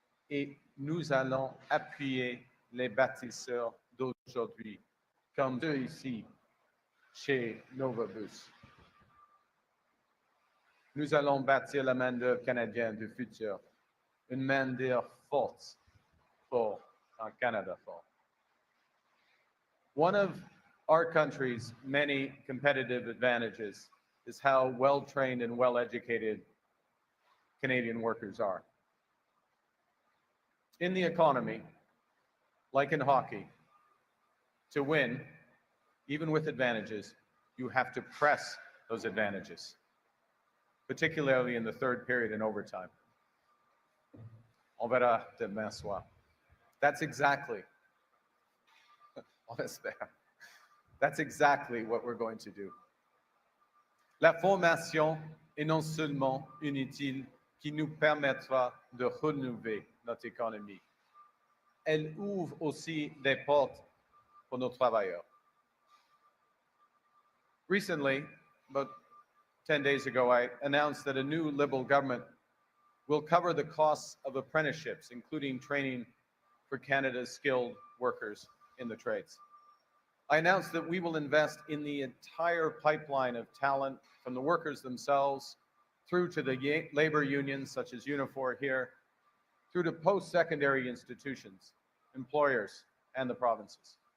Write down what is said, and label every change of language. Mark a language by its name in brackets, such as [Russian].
[French] Et nous allons appuyer les bâtisseurs d'aujourd'hui, comme ceux ici, chez Novabus. Nous allons bâtir la main-d'œuvre canadienne du futur, une main-d'œuvre forte pour un Canada fort. [English] One of our country's many competitive advantages is how well-trained and well-educated Canadian workers are. In the economy, like in hockey, to win, even with advantages, you have to press those advantages, particularly in the third period and overtime. [French] On verra demain soir. [English] That's exactly, [French] on espère, [English] that's exactly what we're going to do. [French] La formation est non seulement inutile, qui nous permettra de renouveler notre économie. Elle ouvre aussi des portes pour nos travailleurs. [English] Recently, about 10 days ago, I announced that a new Liberal government will cover the costs of apprenticeships, including training for Canada's skilled workers in the trades. I announced that we will invest in the entire pipeline of talent from the workers themselves through to the labor unions such as Unifor here, through to post-secondary institutions, employers, and the provinces.